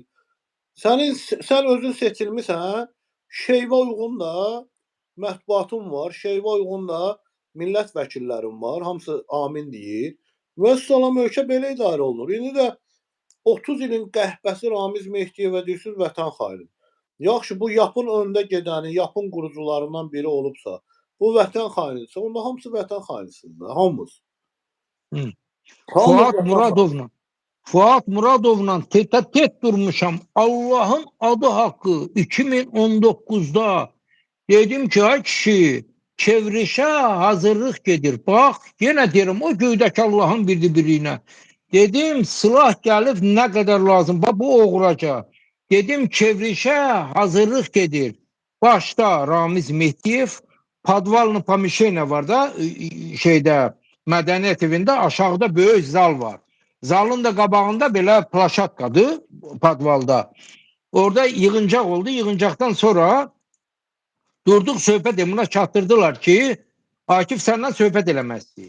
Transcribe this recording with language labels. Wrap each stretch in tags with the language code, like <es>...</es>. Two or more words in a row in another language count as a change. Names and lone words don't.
<az>Sən özün seçilmisən, şeyvə uyğun da mətbuatın var, şeyvə uyğun da millət vəkillərin var, hamısı amin deyir. Vəssalam, ölkə belə idarə olunur. İndi də 30 ilin qəhbəsi Ramiz Mehdiyevə deyirsiniz vətən xaini. Yaxşı, bu yapın öndə gedəni, yapın qurucularından biri olubsa, bu vətən xainidirsə, onda hamısı vətən xainisidir, hamımız. Fuat Muradovla tet durmuşam.</az> <tr>Allah'ın adı hakkı 2019'da dedim ki ay kişi çevrişe hazırlık gedir. Bak yine derim o göydeki Allah'ın birine. Dedim silah gelip ne kadar lazım. Bak bu oğraca. Dedim çevrişe hazırlık gedir.</tr> <az>Başta Ramiz Mehdiyev, Padvalny Pamişena var da şeyde Mədəniyyət evində aşağıda böyük zal var. Zalın da qabağında belə plaşatkadır Padvalda. Orada yığıncaq oldu. Yığıncaqdan sonra durduq söhbət emuna çatdırdılar ki Akif səndən söhbət eləməzdi.</az>